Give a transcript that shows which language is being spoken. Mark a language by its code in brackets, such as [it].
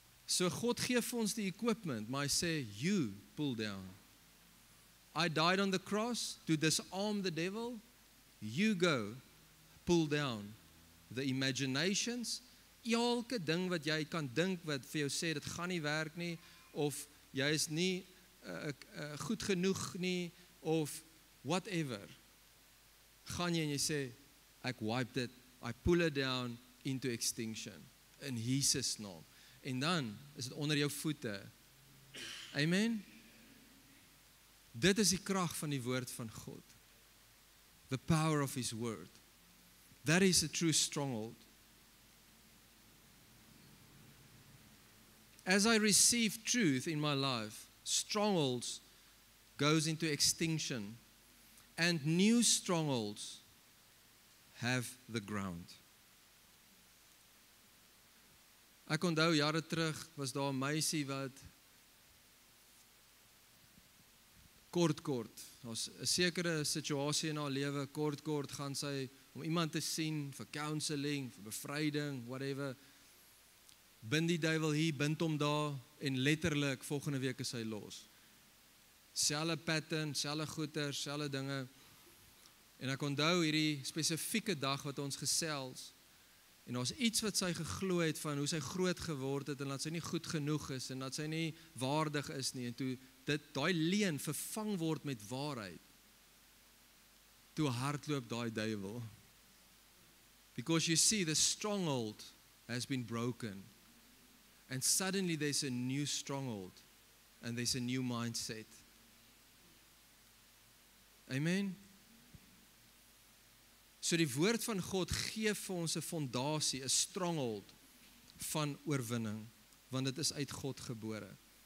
[af] So God gee vir ons die equipment, maar hy sê, [en] you pull down. I died on the cross to disarm the devil. You go, pull down the imaginations. [af] Elke ding wat jy kan dink, wat vir jou sê, dit gaan nie werk nie, of jy is nie goed genoeg nie, of whatever. Gaan jy en jy sê, ek wipe dit, [en] I pull it down into extinction, [af] in Jesus naam. En dan is dit onder jou voete. Amen? Dit is die krag van die woord van God. [en] The power of His word. That is a true stronghold. As I receive truth in my life, strongholds goes into extinction, and new strongholds have the ground. [af] Ek onthou jare terug was daar 'n meisie wat kort, daar's 'n sekere situasie in haar lewe, kort gaan sy om iemand te sien vir counseling, vir bevryding, whatever. Bind die duiwel hier, bind hom daar, en letterlik volgende week is hy los. Selfe pattern, selfe goeder, selfe dinge. En ek onthou hierdie spesifieke dag wat ons gesels, en daar's iets wat sy geglo het van hoe sy groot geword het, en dat sy nie goed genoeg is, en dat sy nie waardig is nie, en toe daai leuen vervang word met waarheid, toe hardloop daai duiwel. [en] Because you see, the stronghold has been broken, and suddenly there's a new stronghold, and there's a new mindset. Amen? [af] So die woord van God gee vir ons 'n fondasie, 'n stronghold van oorwinning, want dit is uit God gebore.